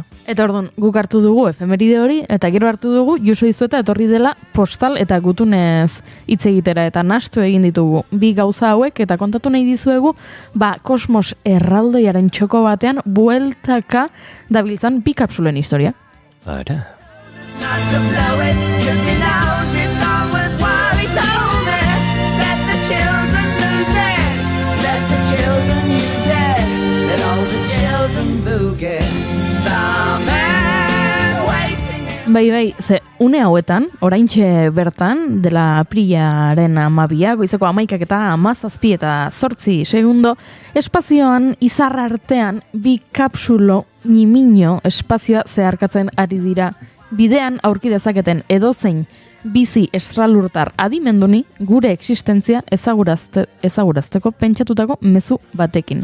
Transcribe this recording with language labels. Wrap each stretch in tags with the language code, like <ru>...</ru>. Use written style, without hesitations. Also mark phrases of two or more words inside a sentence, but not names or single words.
<eu>Eta orduan, guk hartu dugu efemeride hori, eta gero hartu dugu Juso Izueta etorri dela postal eta gutunez hitz egitera, eta nastu egin ditugu bi gauza hauek, eta kontatu nahi dizuegu, kosmos erraldoiaren txoko batean bueltaka dabiltzan bi kapsulen historia. Ara.</eu> <en>not to blow it, 'cause he knows it's all worthwhile. He told me, let the children lose it, let the children use it, let all the children boogie. Starman waiting.</en> <eu>Bai, ze une hauetan, oraintxe bertan, dela aprilaren 12, goizeko 11 eta 17 eta 8 segundo, espazioan izar artean bi kapsulo nimino espazioa zeharkatzen ari dira. Bidean aurki dezaketen edozein bizi estralurtar adimenduni gure existentzia ezagurazteko pentsatutako mezu batekin.</eu>